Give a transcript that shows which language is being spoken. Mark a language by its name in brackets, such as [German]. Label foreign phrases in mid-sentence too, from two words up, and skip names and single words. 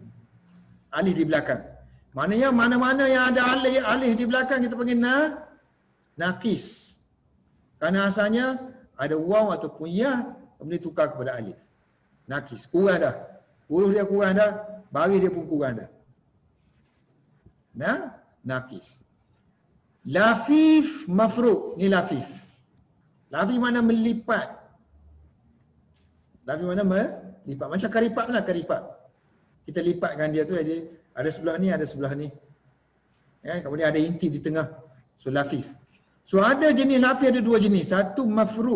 [Malay] Alif di belakang. Maknanya mana-mana yang ada alif di belakang kita panggil nakis. Kerana asalnya ada waw ataupun ya, kemudian tukar kepada alif. Nakis. Kurang dah. Huruf dia kurang dah, baris dia pun kurang dah. Nakis. [Arabic] Lafif mafruq. [Malay] Ni lafif. Lafif mana melipat. Lafif mana melipat. Macam karipat lah, karipat. Kita lipatkan dia tu, jadi ada sebelah ni, ada sebelah ni. Ya, kemudian ada inti di tengah. So lafif. So ada jenis lafif, ada dua jenis. Satu mafruq.